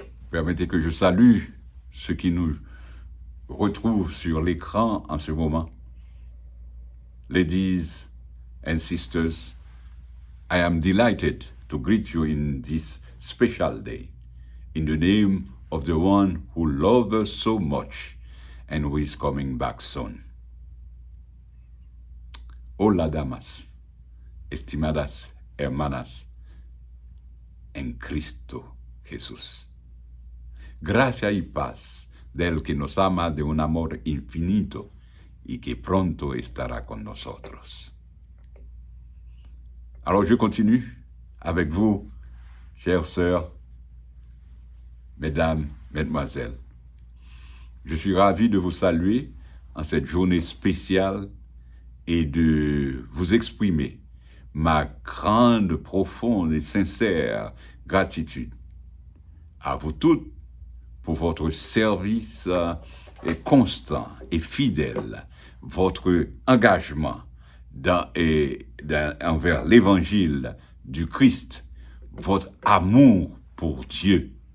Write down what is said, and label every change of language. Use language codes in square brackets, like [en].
[fr] Permettez que je salue ceux qui nous retrouvent sur l'écran en ce moment. [en] Ladies and sisters, I am delighted to greet you in this special day, in the name of the one who loves us so much and who is coming back soon. [es] Hola, damas, estimadas hermanas, en Cristo Jesús. Gracia y paz del que nos ama de un amor infinito y que pronto estará con nosotros. [fr] Alors je continue avec vous, chères sœurs, mesdames, mesdemoiselles. Je suis ravi de vous saluer en cette journée spéciale et de vous exprimer ma grande, profonde et sincère gratitude à vous toutes pour votre service constant et fidèle, votre engagement envers l'évangile du Christ, votre amour pour Dieu.